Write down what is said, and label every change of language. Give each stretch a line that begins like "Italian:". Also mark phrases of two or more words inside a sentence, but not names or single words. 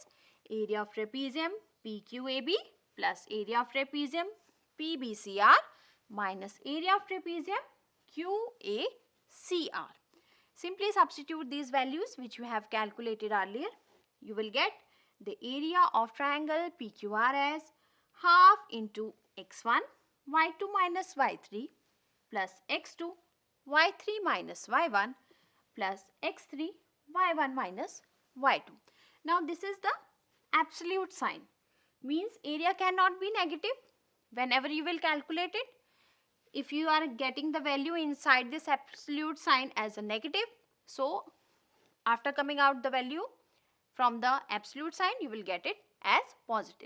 English: Area of trapezium PQAB plus area of trapezium PBCR minus area of trapezium QACR. Simply substitute these values which we have calculated earlier. You will get the area of triangle PQR as half into x1 y2 minus y3 plus x2 y3 minus y1 plus x3 y1 minus y2. Now this is the absolute sign, means area cannot be negative whenever you will calculate it. If you are getting the value inside this absolute sign as a negative, so after coming out the value from the absolute sign, you will get it as positive.